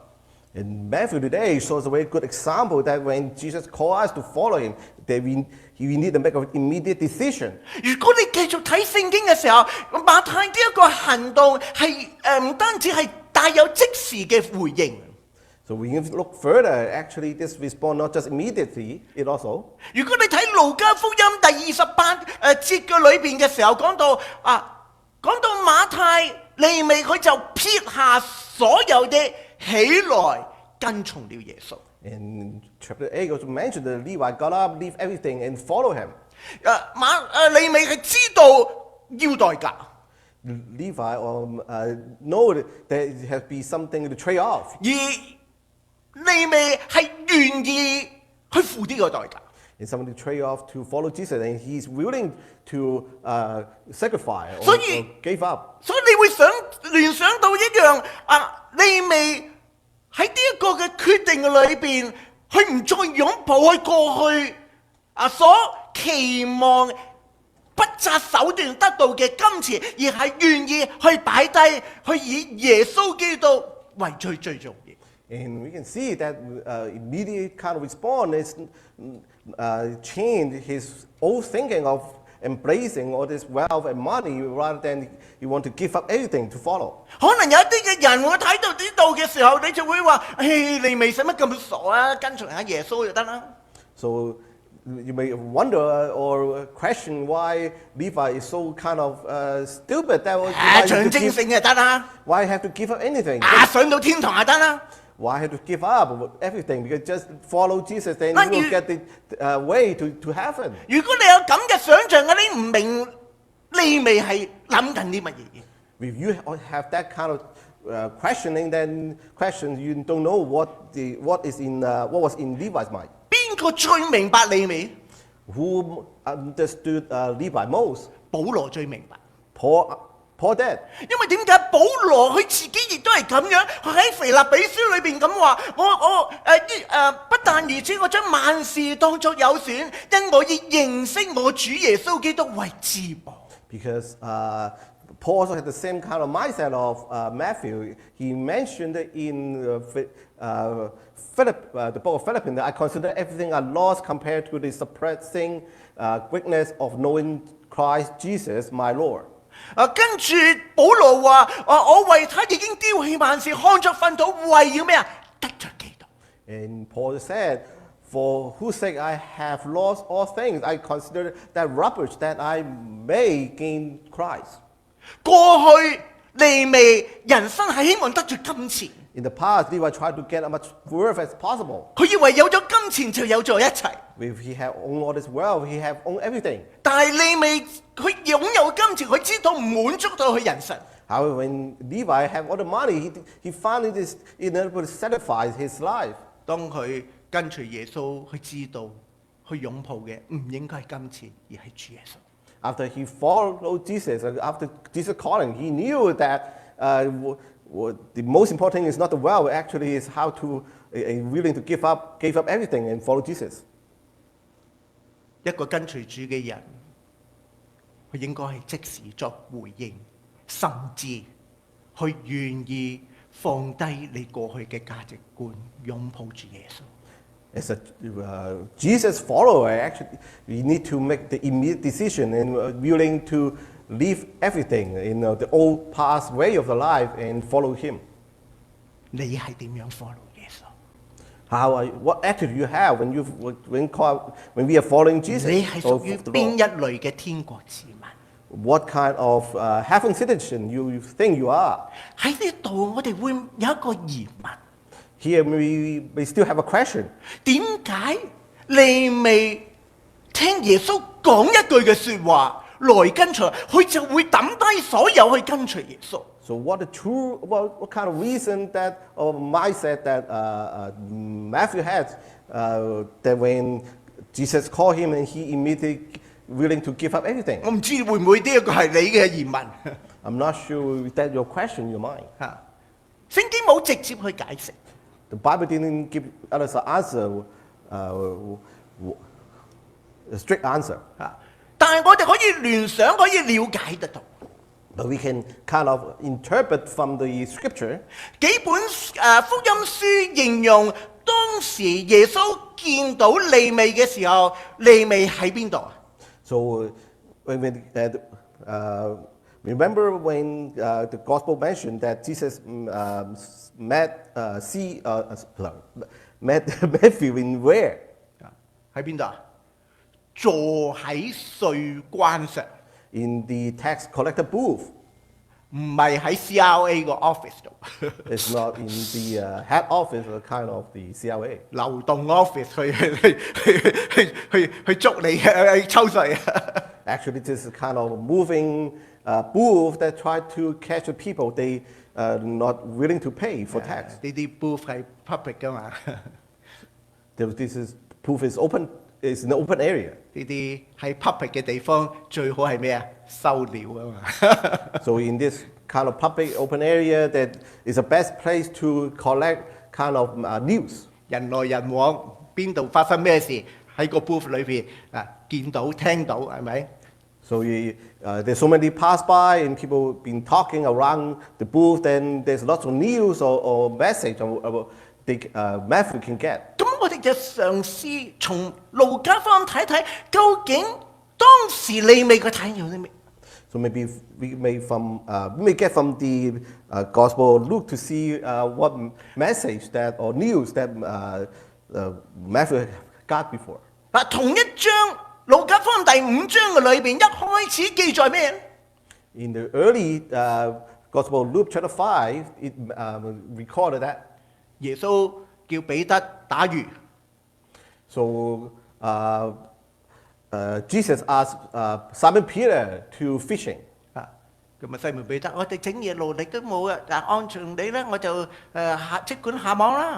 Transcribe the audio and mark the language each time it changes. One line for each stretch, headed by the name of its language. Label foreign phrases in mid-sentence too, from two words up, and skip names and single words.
English: And Matthew today shows a very good example that when Jesus called us to follow him, that we need to make an immediate decision.
Cantonese: 如果你繼續睇聖經嘅時候，馬太呢一個行動係唔單止係帶有即時嘅回應。
English: So we can look further. Actually, this response not just immediately, it also.
Cantonese: 如果你睇路加福音第28節嘅裏邊嘅時候，講到馬太利未佢就撇下所有的起來跟從了耶穌。
English: In chapter 8 also mentioned that Levi got up, leave everything and follow him.
Cantonese: 利未係知道要代價。
English: Levi know that there has to be something to trade off.
Cantonese: 而利未係願意去付呢個代價。
English: And something to trade off to follow Jesus, and he's willing to sacrifice or give up.
Cantonese: 所以你會聯想到一樣利未喺呢一個嘅決定裏邊，佢唔再擁抱佢過去所期望不擇手段得到嘅金錢，而係願意去擺低，去以耶穌基督為最重要。
English: And we can see that immediate kind of response is change his old thinking of embracing all this wealth and money rather than he want to give up everything to follow.
Cantonese: 可能有一啲嘅人會睇到呢度嘅時候，你就會話：你未使乜咁傻啊，跟隨下耶穌就得啦。
English: So you may wonder or question why Levi is so kind of stupid that
Cantonese: 象徵性就得啦。
English: why have to give up anything?
Cantonese: 上到天堂就得啦。
English: Why have to give up everything? Because just follow Jesus, then you will get the way to heaven.
Cantonese: 如果你有咁嘅想像，你唔明利未係諗緊啲乜嘢。
English: If you have that kind of questioning, then you don't know what was in Levi's mind.
Cantonese: 邊個最明白利未？
English: Who understood Levi most?
Cantonese: 保羅最明白。
English: Paul did.
Cantonese: 因為點解保羅佢自己亦都係咁樣？佢喺腓立比書裏邊咁話：不但如此，我將萬事當作有損，因我以認識我主耶穌基督為至寶。
English: Because Paul also had the same kind of mindset of Matthew. He mentioned in the book of Philippians, I consider everything I lost compared to the surpassing greatness of knowing Christ Jesus, my Lord.
Cantonese: 跟住保羅話：我為他已經丟棄萬事，看作糞土，為要咩啊？得着基督。
English: And Paul said, for whose sake I have lost all things, I consider that rubbish that I may gain Christ.
Cantonese: 過去利未人生係希望得着金錢。
English: In the past, Levi tried to get as much wealth as possible.
Cantonese: 佢以為有咗金錢就有咗一切。
English: If he had owned all this wealth, he had owned everything.
Cantonese: 但係利未佢擁有金錢，佢知道唔滿足到佢人生。
English: However, when Levi had all the money, he found it unable to satisfy his life.
Cantonese: 當佢跟隨耶穌，佢知道去擁抱嘅唔應該係金錢，而係主耶穌。
English: After he followed Jesus, after Jesus calling, he knew that the most important thing is not the wealth, actually is how to willing to give up everything and follow Jesus.
Cantonese: 一個跟隨主嘅人，佢應該係即時作回應，甚至去願意放低你過去嘅價值觀，擁抱住耶穌。
English: As a Jesus follower, actually, we need to make the immediate decision and willing to leave everything, the old past way of the life and follow Him.
Cantonese: 你係點樣 follow 耶穌？
English: What attitude you have when we are following Jesus?
Cantonese: 你係屬於邊一類嘅天國子民？
English: What kind of heaven citizen you think you are?
Cantonese: 喺呢度我哋會有一個疑問。
English: Here we still have a question.
Cantonese: 點解你未聽耶穌講一句嘅説話來跟隨，佢就會抌低所有去跟隨耶穌？
English: So what kind of reason or mindset that Matthew had that when Jesus called him and he immediately willing to give up everything?
Cantonese: 我唔知會唔會呢一個係你嘅疑問。
English: I'm not sure that your question in your mind.
Cantonese: 聖經冇直接去解釋。
English: The Bible didn't give us an answer, a strict answer.
Cantonese: 但係我哋可以聯想，可以了解得到。
English: But we can kind of interpret from the scripture.
Cantonese: 幾本福音書形容當時耶穌見到利未嘅時候，利未喺邊度啊？
English: So remember when the gospel mentioned that Jesus met Matthew in where?
Cantonese: 喺邊度啊？坐喺稅關上。
English: In the tax collector booth.
Cantonese: 唔係喺 CRA 個 office 度。
English: It's not in the head office, or kind of the CRA.
Cantonese: 流動 office 去捉你去抽稅。
English: Actually, this is kind of moving booth that try to catch the people they not willing to pay for tax.
Cantonese: 呢啲 booth 係 public 㗎嘛。
English: This booth is open. It's an open area.
Cantonese: 呢啲喺 public 嘅地方最好係咩啊？收料啊嘛。
English: So in this kind of public open area, that is the best place to collect kind of news.
Cantonese: 人來人往，邊度發生咩事喺個 booth 裏邊見到聽到係咪？
English: So there's so many pass by and people been talking around the booth. Then there's lots of news or message Matthew can get.
Cantonese: 咁我哋就嘗試從路加福音睇睇，究竟當時利未嘅睇有啲咩？
English: So maybe we may get from the Gospel of Luke to see what message that or news that Matthew got before.
Cantonese: 嗱，同一章路加福音第5章嘅裏邊，一開始記載咩？
English: In the early Gospel of Luke chapter 5, it recorded that.
Cantonese: 耶穌叫彼得打魚。
English: So Jesus asked Simon Peter to fishing.
Cantonese: 咁啊，西門彼得，我哋整嘢勞力都冇啊，但按常理咧，我就即管下網啦。